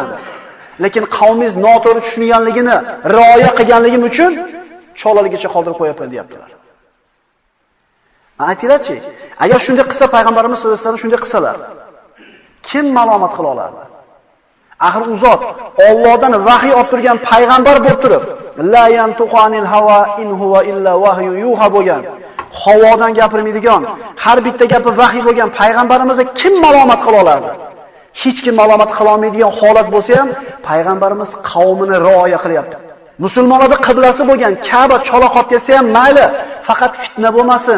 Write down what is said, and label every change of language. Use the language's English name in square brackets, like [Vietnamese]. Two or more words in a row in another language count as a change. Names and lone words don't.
[Uzbek] Lekin qavmingiz noto'g'ri tushunganligini rioya qilganligim uchun cho'laligicha qoldirib qo'yapman deyaptilar. Aytinglarchi, agar shunday qilsa payg'ambarimiz sollallohu alayhi vasallam shunday qilsalar, kim malomat qila olardi? Axir u zot Allohdan vahiy olib turgan payg'ambar bo'lib turib, [Arabic] لا ينطق عن الهوى إن هو إلا وحي يوحى [Uzbek] bo'lgan, havodan gapirmaydigan, har bitta gapi vahiy bo'lgan payg'ambarimizga kim malomat qila olardi? Hech kim malomat qila olmaydigan holat bo'lsa ham payg'ambarimiz qavmini rioya qilyapti. Musulmonlarning qiblasi bo'lgan Ka'ba chola qolib ketsa ham mayli, faqat fitna bo'lmasin.